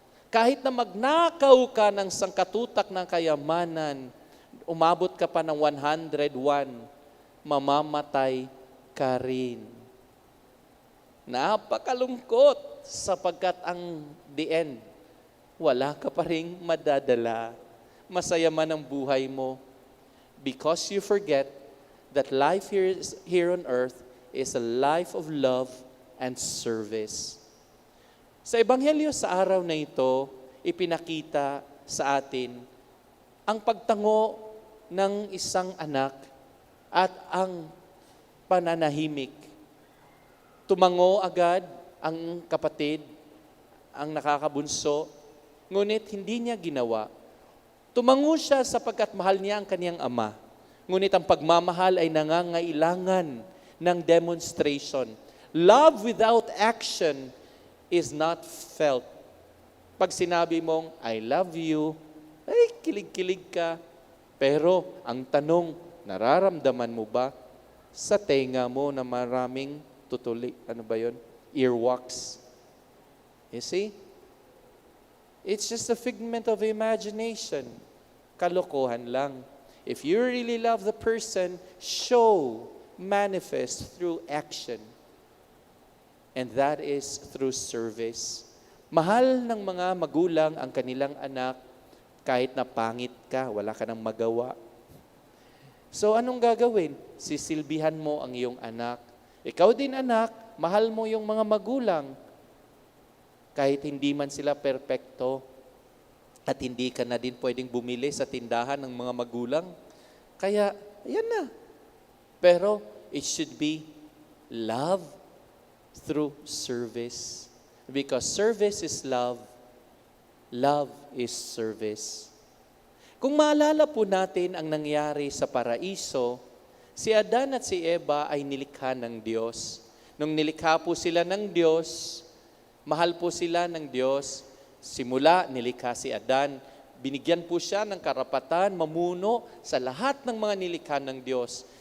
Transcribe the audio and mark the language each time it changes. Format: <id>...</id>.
<tl>Kahit na magnakaw ka ng sangkatutak ng kayamanan, umabot ka pa ng 101, mamamatay ka rin. Napakalungkot sapagkat ang the end, wala ka pa ring madadala. Masaya man ang buhay mo</tl> <en>because you forget that life here on earth is a life of love and service.</en> <tl>Sa Ebanghelyo sa araw na ito, ipinakita sa atin ang pagtango ng isang anak at ang pananahimik. Tumango agad ang kapatid, ang nakakabunso, ngunit hindi niya ginawa. Tumango siya sapagkat mahal niya ang kaniyang ama. Ngunit ang pagmamahal ay nangangailangan ng demonstration.</tl> <en>Love without action is not felt.</en> <tl>Pag sinabi mong,</tl> <en>I love you,</en> <tl>ay kilig-kilig ka. Pero ang tanong, nararamdaman mo ba sa tenga mo na maraming tutuli? Ano ba yun? Earwax.</tl> <en>You see? It's just a figment of imagination.</en> <tl>Kalokohan lang.</tl> <en>If you really love the person, show, manifest through action. And that is through service.</en> <tl>Mahal ng mga magulang ang kanilang anak kahit na pangit ka, wala ka nang magawa. So anong gagawin? Sisilbihan mo ang iyong anak. Ikaw din anak, mahal mo yung mga magulang kahit hindi man sila perpekto at hindi ka na din pwedeng bumili sa tindahan ng mga magulang. Kaya, yan na. Pero</tl> <en>it should be love through service. Because service is love. Love is service.</en> <tl>Kung maalala po natin ang nangyari sa paraiso, si Adan at si Eva ay nilikha ng Diyos. Nung nilikha po sila ng Diyos, mahal po sila ng Diyos. Simula, nilikha si Adan. Binigyan po siya ng karapatan, mamuno sa lahat ng mga nilikha ng Diyos.</tl>